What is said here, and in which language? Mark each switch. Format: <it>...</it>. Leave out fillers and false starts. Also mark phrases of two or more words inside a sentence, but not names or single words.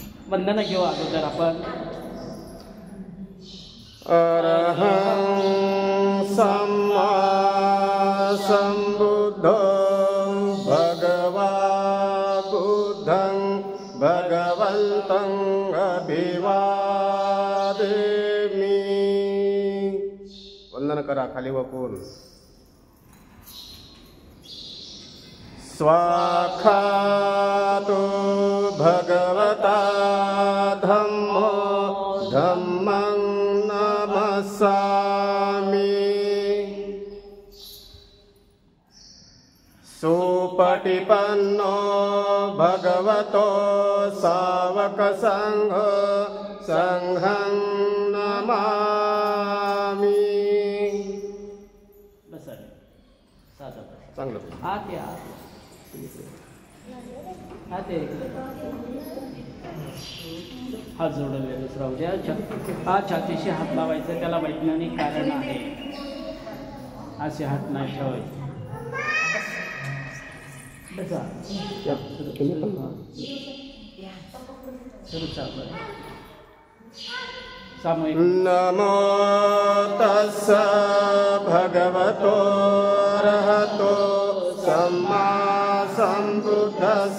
<mr>वंदना घेऊ अगोदर आपण.</mr> <pi>अरहं सम्मा सम्बुद्धो भगवा बुद्धं भगवन्तं अभिवादेमि.</pi> <mr>वंदन करा खाली वकून.</mr> <pi>स्वाखातो भगवता धम्मो धम्मं नमस्सामि. सुपटिपन्नो भगवतो सावकसंघो संघं नमामि.</pi> <mr>चांगलं हात जोडलेले राहू द्या. हा छातीशी हात लावायचा, त्याला वैज्ञानिक कारण आहे. असे हात नाही ठेवायचे.</mr> <pi>नमो तस्स भगवतो अरहतो सम्मा सम्बुद्धस्स.</pi>